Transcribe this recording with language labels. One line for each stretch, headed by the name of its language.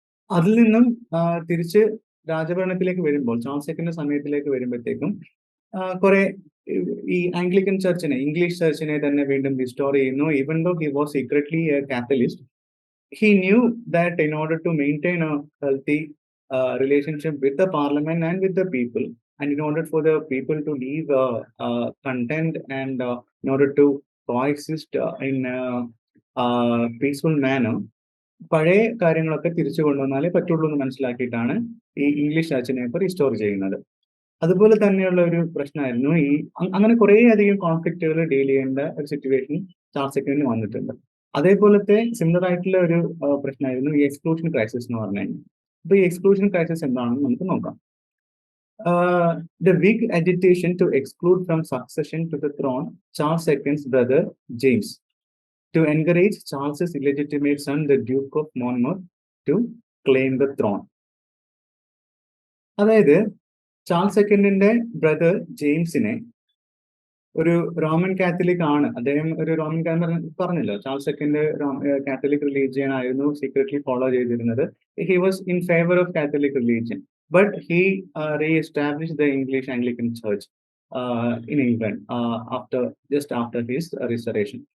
Malayalam: അതിൽ നിന്നും തിരിച്ച് രാജഭരണത്തിലേക്ക് വരുമ്പോൾ, ചാൾസ് സെക്കൻഡ് സമയത്തിലേക്ക് വരുമ്പോഴത്തേക്കും കുറെ ഈ ആംഗ്ലിക്കൻ ചർച്ചിനെ, ഇംഗ്ലീഷ് ചർച്ചിനെ തന്നെ വീണ്ടും റിസ്റ്റോർ ചെയ്യുന്നു.
English: even though he was secretly a catalyst, he knew that in order to maintain a healthy relationship with the parliament and with the people, and in order for the people to live content and in order to coexist in a peaceful manner,
Malayalam: പഴയ കാര്യങ്ങളൊക്കെ തിരിച്ചു കൊണ്ടുവന്നാലേ പറ്റുള്ളൂ എന്ന് മനസ്സിലാക്കിയിട്ടാണ് ഈ English ചർച്ചിനെ ഇപ്പോൾ restore ചെയ്യുന്നത്. അതുപോലെ തന്നെയുള്ള ഒരു പ്രശ്നമായിരുന്നു ഈ അങ്ങനെ കുറേ അധികം കോൺഫ്ലിക്റ്റുകൾ ഡീൽ ചെയ്യേണ്ട ഒരു സിറ്റുവേഷൻ ചാൾസ് സെക്കൻഡിന് വന്നിട്ടുണ്ട്. അതേപോലത്തെ സിമിലർ ആയിട്ടുള്ള ഒരു പ്രശ്നമായിരുന്നു ഈ എക്സ്ക്ലൂഷൻ ക്രൈസിസ് എന്ന് പറഞ്ഞു കഴിഞ്ഞാൽ. അപ്പൊ ഈ എക്സ്ക്ലൂഷൻ ക്രൈസിസ് എന്താണെന്ന് നമുക്ക് നോക്കാം.
English: The Whig agitation to exclude from succession to the throne Charles II's brother James, to encourage Charles's illegitimate son, the Duke of Monmouth, to claim the throne.
Malayalam: അതായത് Charles സെക്കൻഡിന്റെ brother ജെയിംസിനെ, ഒരു Roman Catholic ആണ് അദ്ദേഹം, ഒരു Roman പറഞ്ഞല്ലോ, Charles second Catholic religion ആയിരുന്നു secretly follow ചെയ്തിരുന്നത്.
English: He was in favour of Catholic religion, but he reestablish the English Anglican church in England just after his restoration.